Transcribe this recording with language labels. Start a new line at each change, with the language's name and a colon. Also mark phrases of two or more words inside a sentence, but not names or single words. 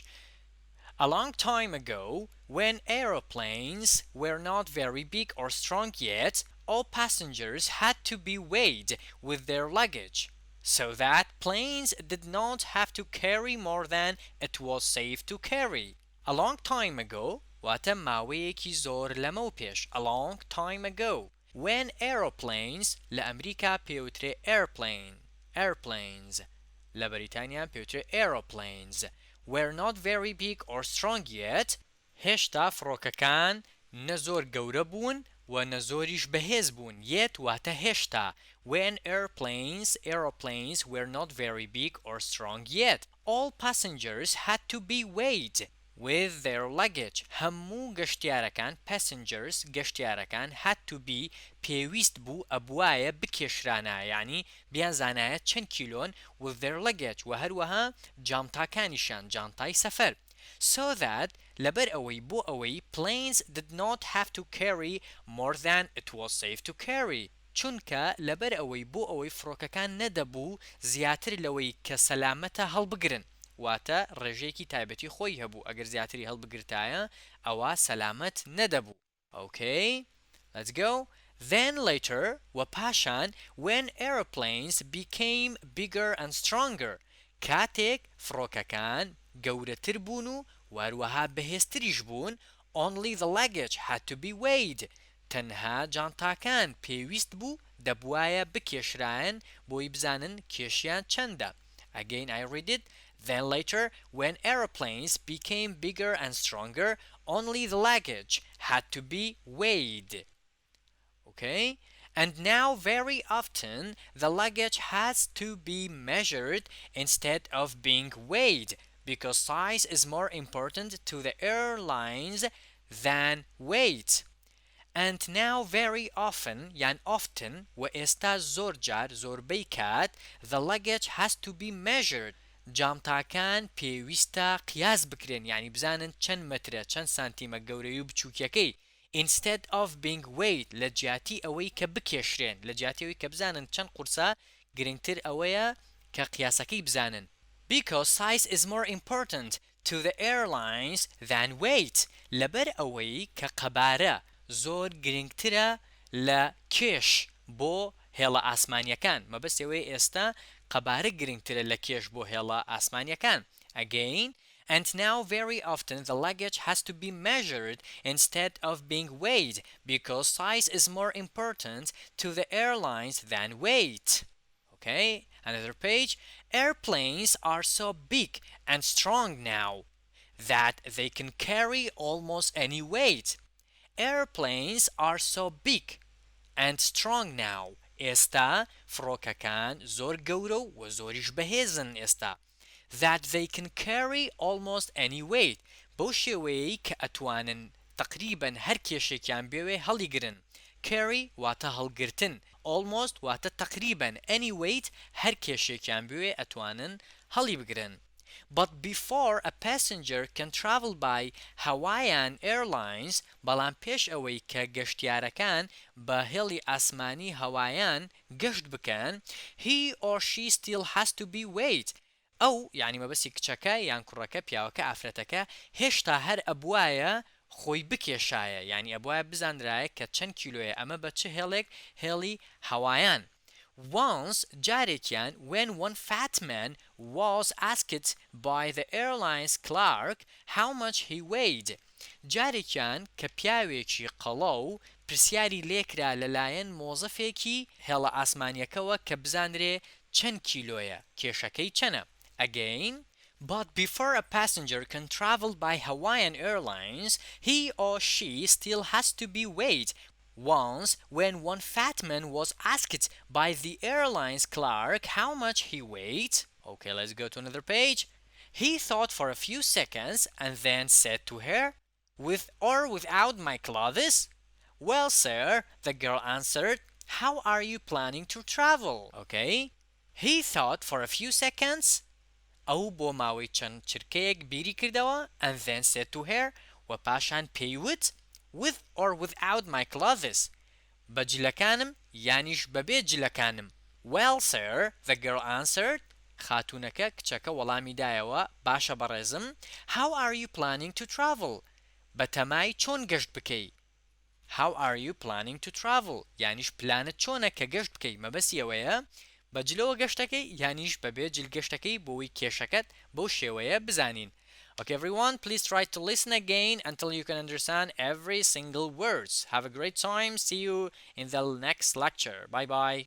English: A long time ago, when aeroplanes were not very big or strong yet, all passengers had to be weighed with their luggage, so that planes did not have to carry more than it was safe to carry. A long time ago,
Central Kurdish: واتە ماوەیەکی زۆر لەمە پێش
English: a long time ago when aeroplanes
Central Kurdish: لە ئەمریکا پێوترێ airplanes لە بەریتانیا پێوترێ
English: aeroplanes were not very big or strong yet
Central Kurdish: هێشتا فڕۆکەکان نە زۆر گەورە بوون و نە زۆریش بەهێز بوون yet واتە هێشتا when
English: aeroplanes were not very big or strong yet all passengers had to be weighed with their luggage
Central Kurdish: هەموو گەشتیارەکان
English: passengers گەشتیارەکان had to be
Central Kurdish: پێویست بوو ئەبوایە بکێشرانە یعنی بیانزانایە چەند کیلۆن
English: with their luggage
Central Kurdish: و هەروەها جانتاکانیشان جانتای سەفەر
English: so that
Central Kurdish: لەبەر ئەوەی بۆ ئەوەی
English: planes did not have to carry
Central Kurdish: more than it was safe to carry چونکە لەبەر ئەوەی بۆ ئەوەی فڕۆکەکان نەدەبوو زیاتر لەوەی کە سەلامەتە هەڵبگرن واتە ڕێژەیەکی تایبەتی خۆی هەبوو ئەگەر زیاتری هەڵبگرتایە ئەوە سەلامەت نەدەبوو
English: Okay, let's go. Then later, وپاشان when aeroplanes became bigger and stronger
Central Kurdish: کاتێک فڕۆکەکان گەورەتر بوون و واروەها بەهێزتریش بوون
English: only the luggage had to be weighed
Central Kurdish: تەنها جانتاکان پێویست بوو دەبوایە بکێشرایەن بۆی بزانن کێشیان چەندە
English: Again I read it Then later, when aeroplanes became bigger and stronger, only the luggage had to be weighed. Okay? And now very often the luggage has to be measured instead of being weighed because size is more important to the airlines than weight. And now very often, يعني often,
Central Kurdish: وإستا زور جار زوربەی کات,
English: the luggage has to be measured.
Central Kurdish: جامتاکان پێویستە قیاس بکرێن یعنی بزانن چەند مەترە چەند سانتیمە گەورەی و بچووکەکەی
English: instead of being weighed
Central Kurdish: لە جیاتی ئەوەی کە بکێشرێن لە جیاتی ئەوەی کە بزانن چەند قورسە گرنگتر ئەوەیە کە قیاسەکەی بزانن
English: because size is more important to the airlines than weight
Central Kurdish: لەبەر ئەوەی کە قەبارە زۆر گرنگترە لە کێش بۆ هێڵە ئاسمانیەکان مەبەستەوەی ئێستا قەبارە گرنگترە لە کێش بۆ هێڵە ئاسمانیەکان
English: Again, and now very often the luggage has to be measured instead of being weighed because size is more important to the airlines than weight. Okay, another page. Airplanes are so big and strong now that they can carry almost any weight. Airplanes are so big and strong now
Central Kurdish: ئێستا فڕۆکەکان زۆر گەورە و زۆریش بەهێزن ئێستا
English: that they can carry almost any weight
Central Kurdish: بەو شێوەیەی کە ئەتوانن تقریباً هەر کێشێکیان بێوێ هەڵیگرن carry واتە هەڵگرتن almost واتە تقریباً
English: any weight
Central Kurdish: هەر کێشێکیان بێوێ ئەتوانن هەڵی بگرن
English: But before a passenger can travel by Hawaiian Airlines
Central Kurdish: بەڵام پێش ئەوەی کە گەشتیارەکان بە هێڵی ئاسمانی هەوایان گەشت بکەن
English: he or she still has to be weighed
Central Kurdish: ئەو یعنی مەبەستی کچەکە یان کوڕەکە پیاوەکە ئافرەتەکە هێشتا هەر ئەبوایە خۆی بکێشایە یعنی ئەبوایە بزانرایە کە چەند کیلۆیە ئەمە بە چه هێڵێک هێڵی هەوایان
English: Once جارێکیان when one fat man was asked by the airline's clerk how much he weighed جارێکیان
Central Kurdish: کە پیاوێکی قەڵەو پرسیاری لێکرا لەلایەن مۆزەفێکی هێڵە ئاسمانیەکەوە کە بزانرێ چەند کیلۆیە کێشەکەی چەنە
English: Again But before a passenger can travel by Hawaiian Airlines, he or she still has to be weighed Once, when one fat man was asked by the airline's clerk how much he weighed, okay, let's go to another page. He thought for a few seconds and then said to her, with or without my clothes? Well, sir, the girl answered, how are you planning to travel? Okay? He thought for a few seconds.
Central Kurdish: ئەو بۆ ماوەی چەند چرکەیەک بیری کردەوە
English: and then said to her
Central Kurdish: و پاشان پێیوت
English: with or without my clothes
Central Kurdish: بە جلەکانم یانیش بەبێ جلەکانم.
English: Well, sir, the girl answered.
Central Kurdish: خاتوونەکە کچەکە وەڵامی دایەوە باشە بەڕێزم.
English: How are you planning to travel?
Central Kurdish: بەتەمای چۆن گەشت بکەی؟
English: How are you planning to travel?
Central Kurdish: یانیش پلانت چۆنە کە گەشت بکەی مەبەستی ئەوەیە بە جلەوە گەشتەکەی یانیش بەبێ جلگەشتەکەی بۆی کێشەکەت بەو شێوەیە بزانین.
English: Okay, everyone, please try to listen again until you can understand every single words. Have a great time. See you in the next lecture. Bye bye.